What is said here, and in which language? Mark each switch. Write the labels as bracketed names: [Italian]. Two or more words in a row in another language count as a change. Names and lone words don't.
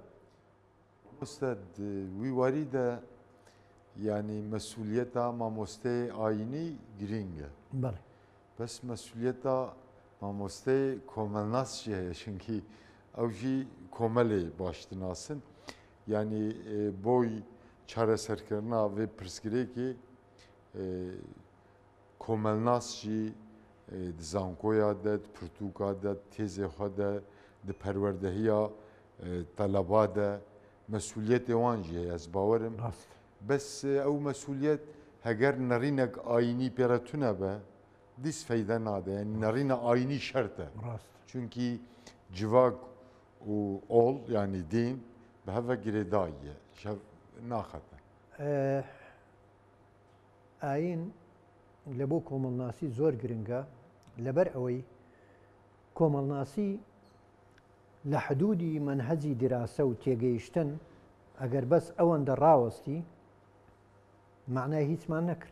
[Kurdish] ئۆستاد وی واریدە ینی مەسئولیەتە مامۆستەی ئاینی گرینگە بەڵێ بەس مەسئولیەتە مامۆستەی کۆمەلناسشی هەیە چونکی ئەوژی کۆمەلێ باشتناسن ینی بۆی چارەسەرکردنا vê pirsgirêkê کۆمەلناسشی di zankoya de di pirtûka de têzê xwe de di perwerdehiya teleba de mesuliyetê wan jî heye ez bawerim bes ew mesuliyet heger nerînek ayînî pêre tune be dîs feyde nade yani nerîna ayînî şert e çünkî civak û ol yani dîn bi heve girêdayî ye şev naxete. [Central Kurdish] ئاین لە بۆ کۆمەڵناسی زۆر گرنگە لەبەر ئەوەی کۆمەڵناسی لە حدودی منهەجی دراسە و تێگەیشتن ئەگەر بەس ئەوەندە ڕاوەستی معنای هیچمان نەکرد.